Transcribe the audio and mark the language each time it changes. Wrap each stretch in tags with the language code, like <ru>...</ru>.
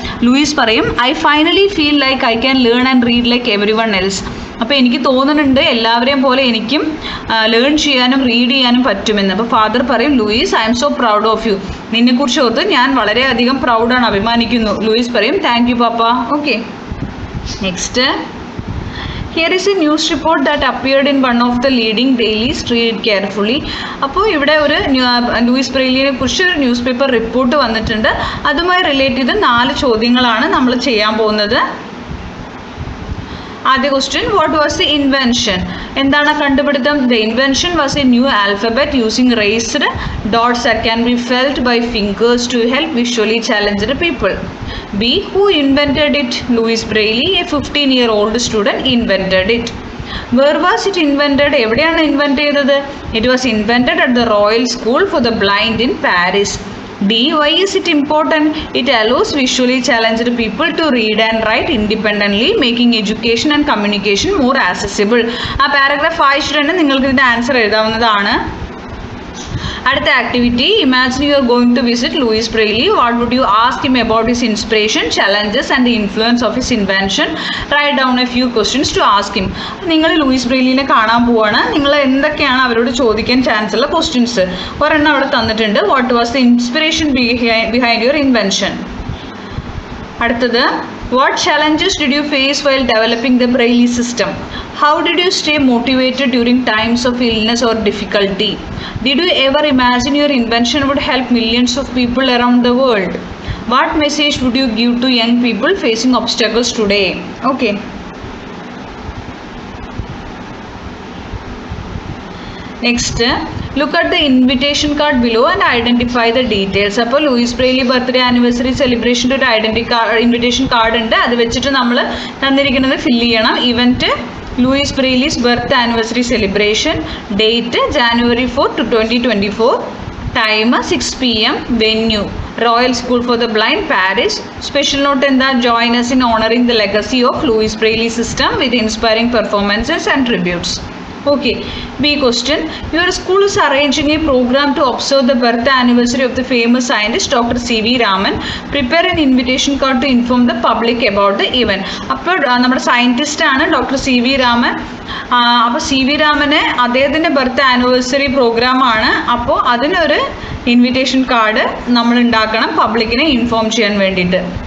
<en>Louis</en> <ml>പറയും,</ml> <en>I finally feel like I can learn and read like everyone else.</en> <ml>അപ്പോൾ എനിക്ക് തോന്നുന്നുണ്ട് എല്ലാവരെയും പോലെ എനിക്കും ലേൺ ചെയ്യാനും റീഡ് ചെയ്യാനും പറ്റുമെന്ന്. അപ്പോൾ ഫാദർ പറയും, Luis,</ml> <en>I am so proud of you.</en> <ml>നിന്നെക്കുറിച്ച് ഓർത്ത് ഞാൻ വളരെയധികം പ്രൗഡാണ്, അഭിമാനിക്കുന്നു.</ml> <en>Louis</en> <ml>പറയും,</ml> <en>Thank you papa. Okay, next. Here is a news report that appeared in one of the leading dailies. Read it carefully.</en> <ml>അപ്പോൾ ഇവിടെ ഒരു ലൂയിസ് ബ്രെയിലിയെ കുറിച്ച് ഒരു ന്യൂസ് പേപ്പർ റിപ്പോർട്ട് വന്നിട്ടുണ്ട്. അതുമായി റിലേറ്റ് ചെയ്ത് 4 ചോദ്യങ്ങളാണ് നമ്മൾ ചെയ്യാൻ പോകുന്നത്.</ml> <en>ആദ്യ question, what was the invention?</en> <ml>എന്താണ് കണ്ടുപിടുത്തം?</ml> <en>The invention was a new alphabet using raised dots that can be felt by fingers to help visually challenged people. B. Who invented it? Louis Braille, a 15-year-old student, invented it. Where was it invented?</en> <ml>എവിടെയാണ് invent ചെയ്തത്?</ml> <en>It was invented at the Royal School for the Blind in Paris. D. Why is it important? It allows visually challenged people to read and write independently, making education and communication more accessible.</en> <ml>ആ paragraph വായിച്ചിട്ട് തന്നെ നിങ്ങൾക്ക് ഇതിൻ്റെ answer എഴുതാവുന്നതാണ്. അടുത്ത activity,</ml> <en>Imagine you are going to visit Louis Braille. What would you ask him about his inspiration, challenges and the influence of his invention? Write down a few questions to ask him.</en> <ml>നിങ്ങൾ Luis ബ്രെയിലിനെ കാണാൻ പോവാണ്. നിങ്ങൾ എന്തൊക്കെയാണ് അവരോട് ചോദിക്കാൻ chance ഉള്ള questions? ഒരെണ്ണം അവിടെ തന്നിട്ടുണ്ട്.</ml> <en>What was the inspiration behind your invention?</en> <ml>അടുത്തത്,</ml> <en>what challenges did you face while developing the Braille system? How did you stay motivated during times of illness or difficulty? Did you ever imagine your invention would help millions of people around the world? What message would you give to young people facing obstacles today? Okay. Next, look at the invitation card below and identify the details.</en> <ml>അപ്പോൾ Luis Braille birthday anniversary സെലിബ്രേഷൻ്റെ ഒരു invitation card ഉണ്ട്. അത് വെച്ചിട്ട് നമ്മൾ തന്നിരിക്കുന്നത് fill ചെയ്യണം.</ml> <en>Event Louis Braille's birth anniversary celebration, date January 4, 2024, time 6 PM, venue royal school for the blind, Paris. Special note</en> <ml>എന്താ?</ml> <en>Join us in honoring the legacy of Louis Braille system with inspiring performances and tributes. Okay, B question, your school is arranging a program to observe the birth anniversary of the famous scientist Dr. C.V. Raman. Prepare an invitation card to inform the public about the event.</en> <ml>അപ്പോൾ നമ്മുടെ scientist ആണ് doctor C.V. Raman. അപ്പോൾ C.V. രാമന് അദ്ദേഹത്തിൻ്റെ birth anniversary പ്രോഗ്രാമാണ്. അപ്പോൾ അതിനൊരു invitation card നമ്മൾ ഉണ്ടാക്കണം പബ്ലിക്കിനെ ഇൻഫോം ചെയ്യാൻ വേണ്ടിയിട്ട്.</ml>